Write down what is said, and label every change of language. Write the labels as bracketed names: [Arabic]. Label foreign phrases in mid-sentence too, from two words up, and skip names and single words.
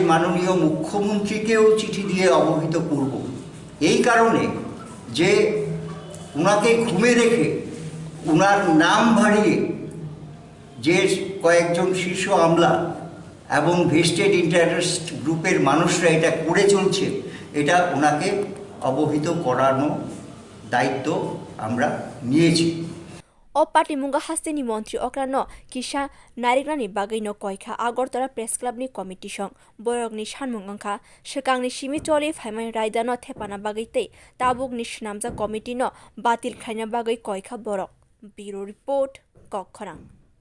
[Bangla] মাননীয় মুখ্যমন্ত্রীকেও চিঠি দিয়ে অবহিত করব এই কারণে যে ওনাকে ঘুমে রেখে ওনার নাম ভাড়িয়ে যে কয়েকজন শীর্ষ আমলা এবং [English] vested interest group [Bangla] মানুষরা এটা করে চলছে এটা ওনাকে অবহিত করানো দায়িত্ব আমরা নিয়েছি [Kok Borok] O party munga hasteni montri okrano kisha narigrani bagai no koikha Agartala Press Club ni committee song borogni sanmung angkha shikangni simi tole phaimai raidano thepana bagai tei tabuk ni shnamja committee no batil khaina bagai koikha borok [English] bureau report [Kok Borok] kokkhorang